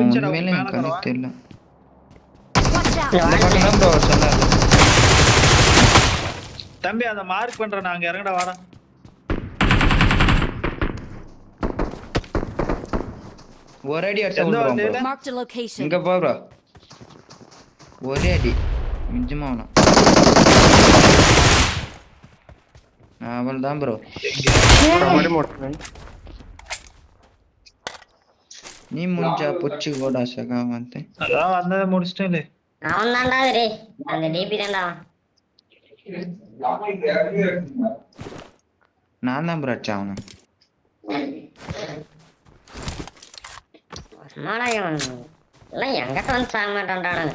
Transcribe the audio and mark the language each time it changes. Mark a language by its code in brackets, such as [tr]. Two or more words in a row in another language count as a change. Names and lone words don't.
[ta] புரிஞ்சுடா, உண்மையிலே மேல எனக்கு கணக்கு தரவா? தெரியல [en] Watch out. [ta] இந்த பக்கம் தான் ப்ரோ சொன்னாரு தம்பி அந்த மார்க் பண்றேன், நான் அங்க இறங்கடா வாடா. ஒரு அடி அடிச்சா எந்த விட்டுருவான் வண்டியில? bro. [en] Marked a location. [ta] இங்க போ ப்ரோ ஒரே அடி மிஞ்சமா வேணாம் அவள் தான் ப்ரோ நீ ಮುಂಜಾ ಪುಚ್ಚಿ ಗೋಡ ಸಗಾವಂತೆ அதான் வந்ததை முடிச்சிட்டேன். அவன் தான்டா ரே அந்த டிபி தான்டா அவன். நான் தான் ப்ரோ அடிச்சேன் அவனை சும்மாடா இவன் எல்லாம் எங்கிட்ட வந்து சாக மாட்டான்டானுங்க.